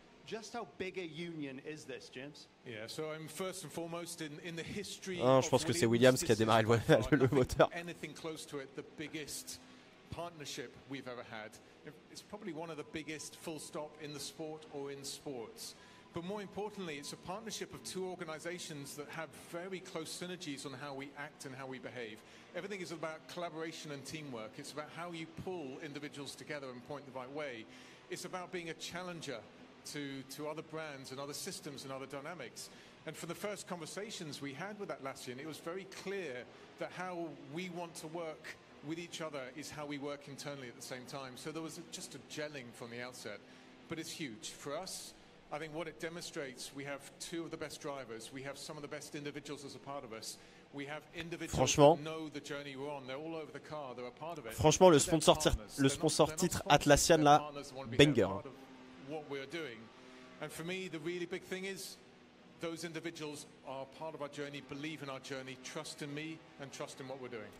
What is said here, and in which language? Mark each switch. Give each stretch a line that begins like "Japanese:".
English: Just how big a union is this, James? Yeah, so I'm first and foremost in the history
French: Je pense que c'est Williams qui a démarré le moteur.
English: Anything close to it, the biggest partnership we've ever had. It's probably one of the biggest full stop in the sport or in sports. But more importantly, it's a partnership of two organizations that have very close synergies on how we act and how we behave. Everything is about collaboration and teamwork. It's about how you pull individuals together and point the right way. It's about being a challenger to other brands and other systems and other dynamics. And for the first conversations we had with Atlassian, it was very clear that how we want to work with each other is how we work internally at the same time. So there was just a gelling from the outset. But it's huge. For us, I think what it demonstrates, we have two of the best drivers. We have some of the best individuals as a part of us. We have individuals that know the journey we're on. They're all over the car. They're a part of it.
French: Franchement, le sponsor titre Atlassian là, banger.
English: What we're doing, and for me the really big thing is those individuals are part of our journey, believe in our journey, trust in me and trust in what we're doing.